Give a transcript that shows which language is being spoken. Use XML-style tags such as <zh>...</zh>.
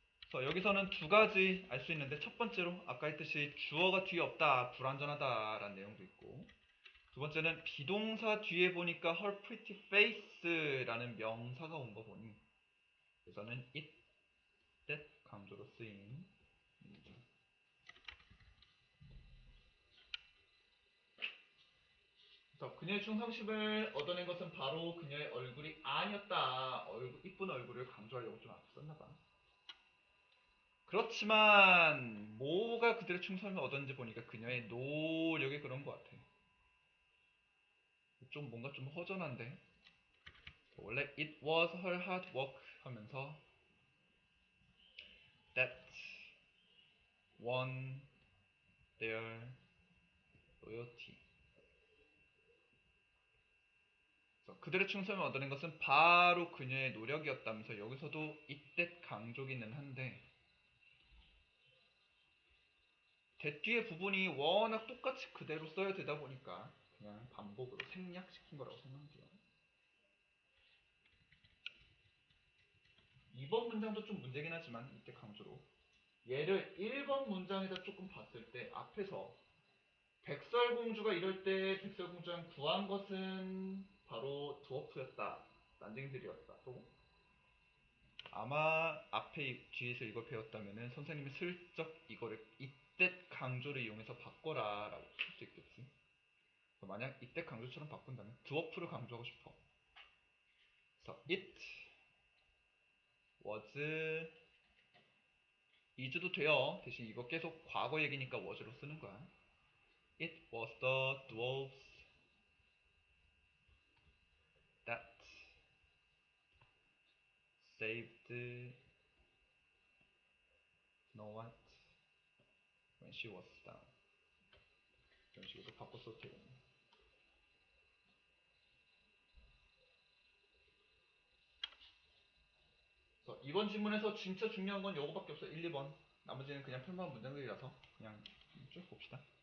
<ko>그래서 여기서는 두 가지 알 수 있는데, 첫 번째로 아까 했듯이 주어가 뒤에 없다, 불완전하다 라는 내용도 있고, 두 번째는 비동사 뒤에 보니까</ko> <en>her pretty face</en> <ko>라는 명사가 온 거 보니 여기서는 it, that 강조로 쓰인 그래서 그녀의 충성심을 얻어낸 것은 바로 그녀의 얼굴이 아니었다. 이쁜 얼굴을 강조하려고 좀 앞서 썼나봐. 그렇지만 뭐가 그들의 충성을 얻었는지 보니까 그녀의 노력이 그런 것 같아. 좀 뭔가 좀 허전한데, 원래</ko> <en>it was her hard work</en> <ko>하면서</ko> <en>that won their loyalty.</en> <ko>그들의 충성을 얻어낸 것은 바로 그녀의 노력이었다면서 여기서도 이때 강조기는 한데, that 뒤의 부분이 워낙 똑같이 그대로 써야 되다 보니까 그냥 반복으로 생략시킨 거라고 생각해요. 2번 문장도 좀 문제긴 하지만 이때 강조로, 얘를 1번 문장에다 조금 봤을 때 앞에서 백설공주가 이럴 때 백설공주가 구한 것은 바로 드워프였다, 난쟁이들이었다. 또 아마 앞에 뒤에서 이걸 배웠다면은 선생님이 슬쩍 이거를 이때 강조를 이용해서 바꿔라 라고 할 수 있겠지. 만약 이때 강조처럼 바꾼다면 드워프를 강조하고 싶어. 그래서</ko> <en>it was is</en> <ko>도 돼요. 대신 이거 계속 과거 얘기니까 was로 쓰는 거야.</ko> <en>It was the dwarfs that saved Snow White when she was down.</en> <ko>이런 식으로 바꿔 써도 되겠네. 그래서 이번 질문에서 진짜 중요한 건 요거밖에 없어. 1, 2번. 나머지는 그냥 평범한 문장들이라서 그냥 쭉 봅시다.</ko>